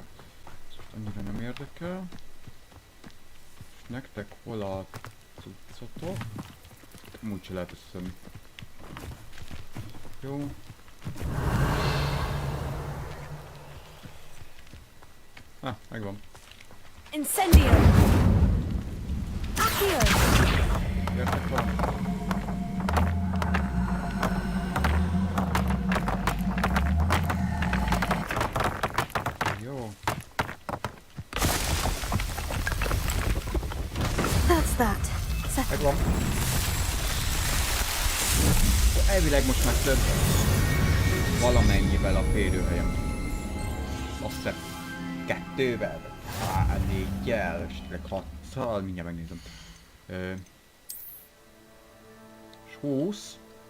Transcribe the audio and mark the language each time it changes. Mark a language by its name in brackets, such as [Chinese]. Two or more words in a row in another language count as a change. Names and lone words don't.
[Hungarian] Annyira nem érdekel. És nektek hol a cuccotok? Úgy se lehet összönni. Jó. Megvan. Incendio! Accio! Értek valami? Jó. [English] That's that. [Hungarian] Megvan. Elvileg most már több valamennyivel a férőhelyem. Azt hiszem 2-vel, 4-jel, esetleg 6-szal, mindjárt megnézem. És 20.